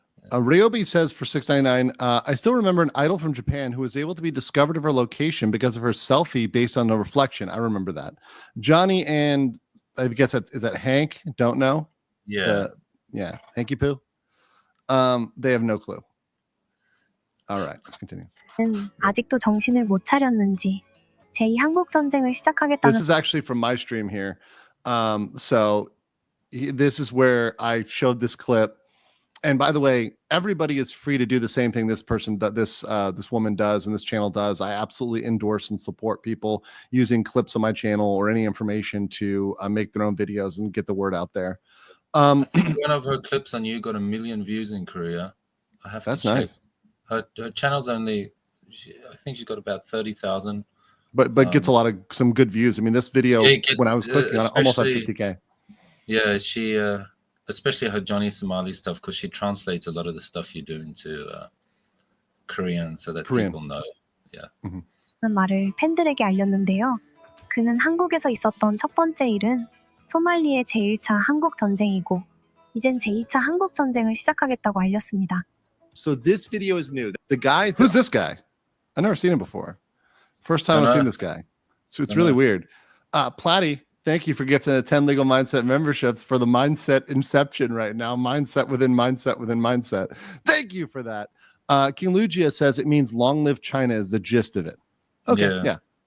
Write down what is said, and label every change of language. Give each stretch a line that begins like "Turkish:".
English: Ryobi says for $6.99, I still remember an idol from Japan who was able to be discovered of her location because of her selfie based on the reflection. I remember that. Johnny and I guess is that Hank? Don't know. Yeah. Yeah, Hanky Poo. They have no clue. All right, let's continue.
Korean: 아직도 정신을 못 차렸는지 제2 한국 전쟁을 시작하겠다는.
English: This is actually from my stream here. So this is where I showed this clip And by the way, everybody is free to do the same thing this woman does and this channel does. I absolutely endorse and support people using clips on my channel or any information to make their own videos and get the word out there. I think one of her clips on you got 1 million views in Korea. I have to check. Nice. Her channel's only, I think she's got about 30,000. But gets a lot of some good views. I mean, this video when I was clicking on it, almost had 50K. Yeah, she especially her Johnny Somali stuff, because she translates a lot of the stuff you do into Korean so that people know. Yeah.
Korean: 말을 팬들에게 알렸는데요. 그는 한국에서 있었던 첫 번째 일은 소말리의 제1차 한국 전쟁이고 이젠 제2차 한국 전쟁을 시작하겠다고 알렸습니다.
English: So this video is new. The guys. Who's this guy? I've never seen him before. First time I've seen this guy. So it's really weird. Platty, thank you for gifting the 10 Legal Mindset memberships for the mindset inception right now. Mindset within mindset within mindset. Thank you for that. King Lugia says it means long live China is the gist of it. Okay, yeah.